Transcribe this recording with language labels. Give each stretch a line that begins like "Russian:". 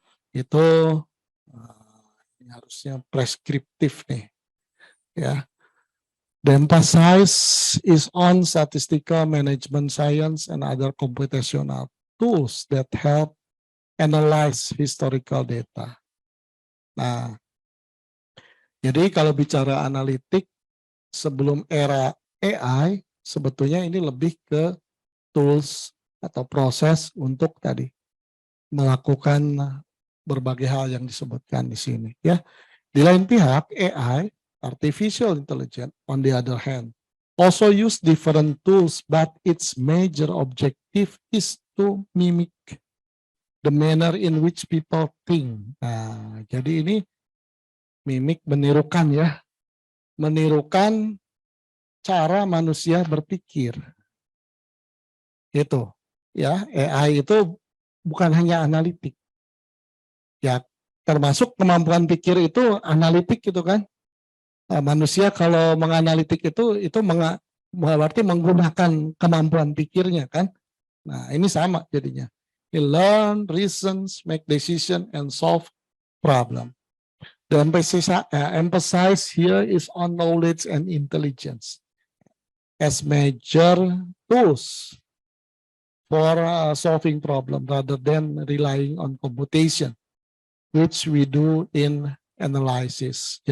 Indonesian: Itu ini harusnya preskriptif nih. Ya.
English: The emphasis is on statistical management science and other computational tools that help analyze historical data.
Indonesian: Nah, jadi kalau bicara analitik sebelum era AI, sebetulnya ini lebih ke tools atau proses untuk tadi melakukan berbagai hal yang disebutkan di sini.
English: Ya,
Indonesian: di lain pihak
English: AI, artificial intelligence, on the other hand, also use different tools, but its major objective is to mimic the manner in which people think.
Indonesian: Nah, jadi ini mimik, menirukan ya, menirukan cara manusia berpikir. Itu, ya, AI itu bukan hanya analitik. Ya, termasuk kemampuan pikir itu analitik gitu kan. Nah, manusia kalau menganalitik itu berarti menggunakan kemampuan pikirnya kan. Nah, ini sama jadinya.
English: He learn, reasons, make decision, and solve problem. The emphasis here is on knowledge and intelligence as major tools for solving problem rather than relying on computation, which we do in analysis.